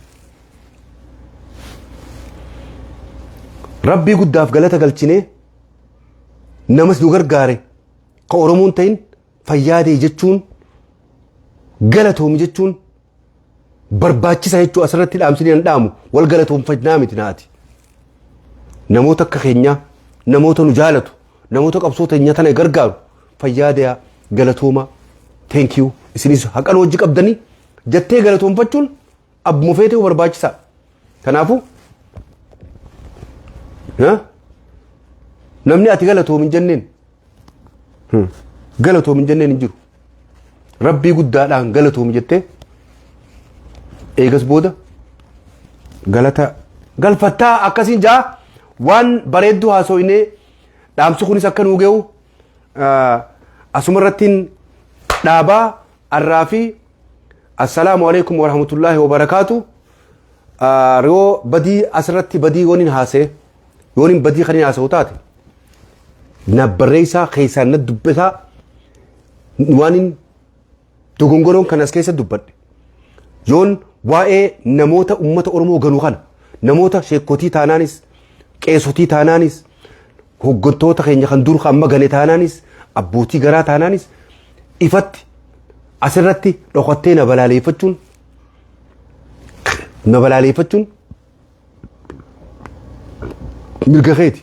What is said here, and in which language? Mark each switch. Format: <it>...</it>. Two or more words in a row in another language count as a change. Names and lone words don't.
<om>Rabbii guddaaf galata galchinee namas nu gargaare ka Oromoon ta'in fayyaadee jechuun galatoomi jechuun barbaachisa jechuu asirratti dhaamsinee hin dhaamu wal galatoomfannaa miti naati. Namoota akka keenyaa namoota nu jaalatu namoota qabsoota hin nyatane gargaaru fayyaadee galatooma</om> <en>thank you</en> <om>isinis haqan hojii qabdanii jettee galatoomfachuun abbuma feetee barbaachisaa. Kanaafuu namni ati galatoomi hin jenneen galatoomi hin jenneen hin jiru. Rabbii guddaadhaan galatoomi jettee eegas booda galata galfattaa akkasiin jaa waan bareedduu haasoinee dhaamsi kunis akka nuu ga'u asuma irrattiin dhaabaa arraa fi</om> <ar>السلام عليكم ورحمة الله وبركاته.</ar> <om>Yoo badii asirratti badii waniin haasee yooniin badii kaniin haasa'u taate na barreessaa keessaan na dubbisaa waaniin dogongoroon kan as keessa dubbadhe yoon waa'ee namoota ummata Oromoo ganuu kana namoota sheekotii taanaanis qeesotii taanaanis hoggantoota keenya kan dur amma gane taanaanis abbootii garaa taanaanis ifatti asirratti dhokattee na balaaleeffachuun mirga keeti.</om>